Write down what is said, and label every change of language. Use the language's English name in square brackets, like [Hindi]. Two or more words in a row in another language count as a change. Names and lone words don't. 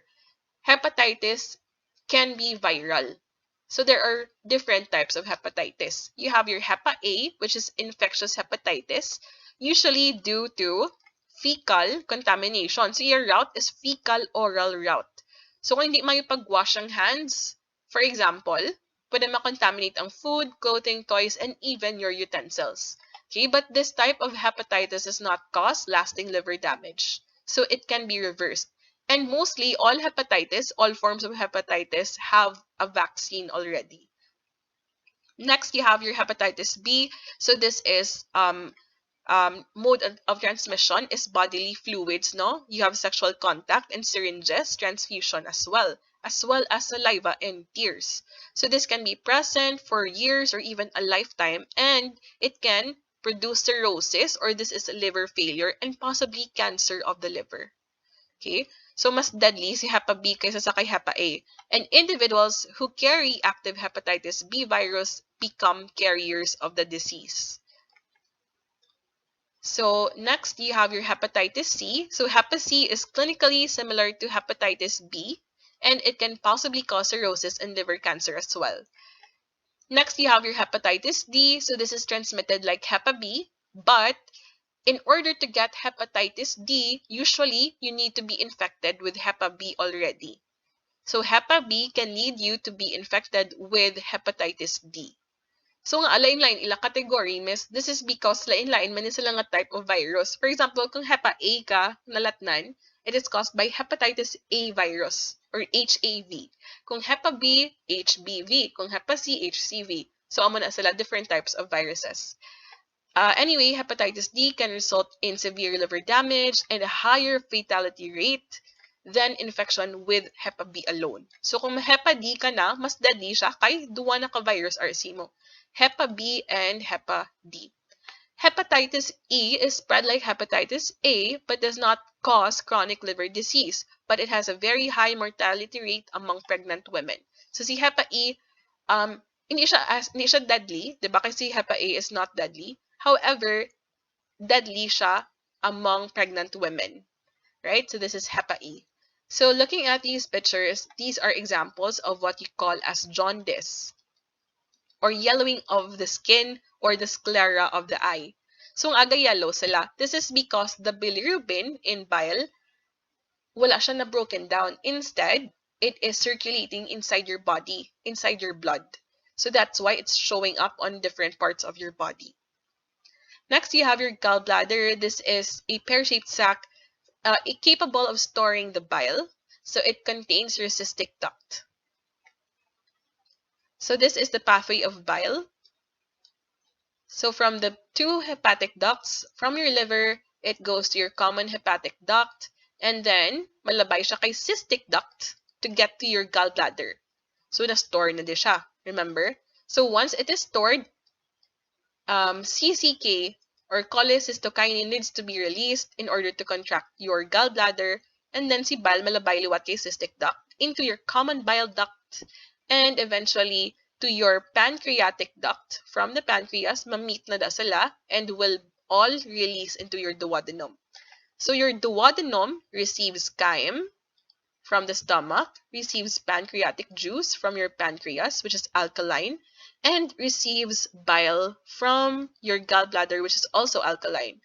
[English] Hepatitis can be viral. So there are different types of hepatitis. You have your Hepa A, which is infectious hepatitis, usually due to fecal contamination. So your route is fecal oral route. [Filipino] So kung hindi makipag-wash ang hands, for example, pwede makontaminate ang [English] food, clothing, toys, and even your utensils. Okay, but this type of hepatitis does not cause lasting liver damage. So it can be reversed. And mostly all hepatitis, all forms of hepatitis have a vaccine already. Next, you have your hepatitis B. So this is mode of transmission is bodily fluids, no? You have sexual contact and syringes, transfusion as well as saliva and tears. So this can be present for years or even a lifetime, and it can produce cirrhosis, or this is liver failure and possibly cancer of the liver. [Hiligaynon] Okay? So mas deadly si Hepa B kaysa sa kay Hepa A. [English] And individuals who carry active hepatitis B virus become carriers of the disease. So next, you have your hepatitis C. So Hepa C is clinically similar to hepatitis B, and it can possibly cause cirrhosis and liver cancer as well. Next, you have your hepatitis D. So this is transmitted like Hepa B, but in order to get hepatitis D, usually you need to be infected with Hepa B already. So Hepa B can lead you to be infected with hepatitis D. [Hiligaynon] So nga lain-lain ila category, miss, [English] this is because [Hiligaynon] lain-lain man sila nga [English] type of virus. For example, [Hiligaynon] kung Hepa A ka nalatnan, [English] it is caused by hepatitis A virus or HAV. [Hiligaynon] Kung Hepa B, HBV. Kung Hepa C, HCV. [English] So [Hiligaynon] amo na sila [English] different types of viruses. Anyway, hepatitis D can result in severe liver damage and a higher fatality rate than infection with Hepa B alone. [Hiligaynon] So kung Hepa D ka na, mas deadly siya kay duwa na ka-virus RC mo. [English] Hepa B and Hepa D. Hepatitis E is spread like hepatitis A but does not cause chronic liver disease, but it has a very high mortality rate among pregnant women. [Filipino] So si Hepa E, hindi siya deadly, di ba? [English] Kasi Hepa A is not deadly. However, deadly siya among pregnant women, right? So this is Hepa E. So looking at these pictures, these are examples of what you call as jaundice, or yellowing of the skin or the sclera of the eye. [Hiligaynon] So ang aga yellow sila. [English] This is because the bilirubin in bile, [Hiligaynon] wala siya na broken down. [English] Instead, it is circulating inside your body, inside your blood. So that's why it's showing up on different parts of your body. Next, you have your gallbladder. This is a pear-shaped sac capable of storing the bile. So it contains your cystic duct. So this is the pathway of bile. So from the two hepatic ducts, from your liver, it goes to your common hepatic duct, and then [Hiligaynon] malabay siya kay [English] cystic duct to get to your gallbladder. [Hiligaynon] So na-store na di siya, [English] remember? So once it is stored, CCK or cholecystokinin needs to be released in order to contract your gallbladder, and then si bile [Hiligaynon] malabay liwat kay [English] cystic duct into your common bile duct, and eventually to your pancreatic duct. From the pancreas, [Hiligaynon] ma-meet na da sila [English] and will all release into your duodenum. So your duodenum receives chyme from the stomach, receives pancreatic juice from your pancreas, which is alkaline, and receives bile from your gallbladder, which is also alkaline.